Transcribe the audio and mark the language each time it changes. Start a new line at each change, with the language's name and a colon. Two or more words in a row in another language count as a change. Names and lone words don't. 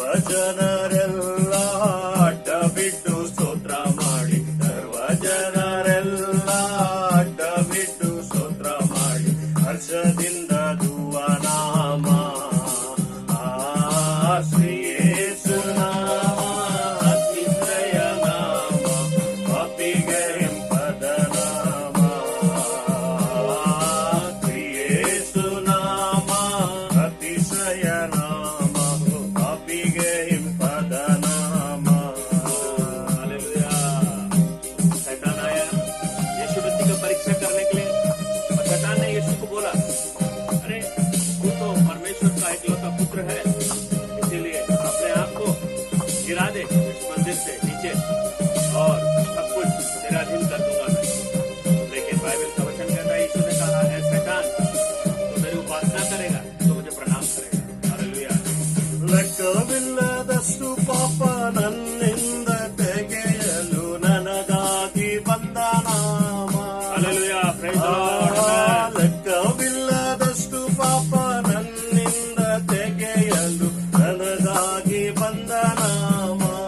Kannada: ಜನರೆಲ್ಲ ಅಡ್ಡ ಬಿಟ್ಟು ಸ್ತೋತ್ರ ಮಾಡಿ, ಸರ್ವ ಜನರೆಲ್ಲ ಅಡ್ಡ ಬಿಟ್ಟು ಸ್ತೋತ್ರ ಮಾಡಿ, ಹರ್ಷದಿಂದ ಧುವನಾಮ ಶ್ರೀ ಯೇಸು ನಾಮ ಅತಿಶಯ ನಾಮ, ಪಾಪಿಗೆ ಹಿಂಪದ ನಾಮ. ಶ್ರೀ ಯೇಸು ನಾಮ ಅತಿಶಯ ನಾಮ, ಪಾಪಿಗೆ ಹಿಂಪದ नाम.
Hindi: हालेलुया। शैतान आया यीशु मसीह का परीक्षा करने के लिए, और शैतान ने यीशु को बोला, अरे तू तो परमेश्वर का इकलौता पुत्र है, इसीलिए अपने आप को गिरा दे इस मंदिर से नीचे और सब कुछ तेरा अधीन कर दूंगा मैं। लेकिन बाइबल का वचन कहता है, यीशु ने कहा, है शैतान, तो मेरी उपासना करेगा तो मुझे प्रणाम करेगा। हालेलुया।
Kannada: ಲೆಕ್ಕವಿಲ್ಲದಷ್ಟು ಪಾಪ ನನ್ನಿಂದ ತೆಗೆಯಲು ನನಗಾಗಿ ಬಂದ ನಾಮ.
Hindi: हालेलुया।
English: praise the Lord.
Kannada: ಲೆಕ್ಕವಿಲ್ಲದಷ್ಟು ಪಾಪ ನನ್ನಿಂದ ತೆಗೆಯಲು ನನಗಾಗಿ ಬಂದ ನಾಮ.